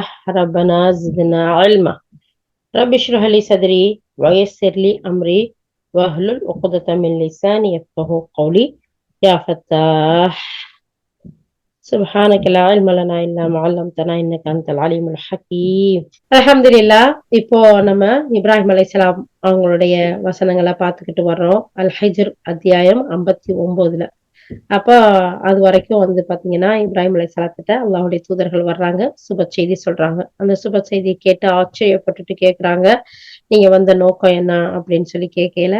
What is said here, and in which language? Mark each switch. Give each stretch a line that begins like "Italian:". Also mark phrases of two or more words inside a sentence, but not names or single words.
Arabic: ربنا زدنا علما. رب اشرح لي صدري ويسر لي أمري واحلل عقدة من لساني يفقهوا قولي. يا فتاح سبحانك لا علم لنا إلا ما علمتنا إنك أنت العليم الحكيم.
Tamil: அல்ஹம்துலில்லாஹ். இப்போ நம்ம இப்ராஹிம் அலைஹிஸ்ஸலாம் அவங்களுடைய வசனங்களை பார்த்துக்கிட்டு வர்றோம். அல்-ஹிஜ்ர் அத்தியாயம் 59. அப்போ அது வரைக்கும் பாத்தீங்கன்னா இப்ராஹிம் அலைஹிஸ்ஸலாத்திட்ட அல்லாஹ்வுடைய தூதர்கள் வர்றாங்க, சுப செய்தி சொல்றாங்க. அந்த சுப செய்தியை கேட்டு ஆச்சரியப்பட்டுட்டு கேக்குறாங்க, நீங்க வந்த நோக்கம் என்ன அப்படின்னு சொல்லி கேட்கல.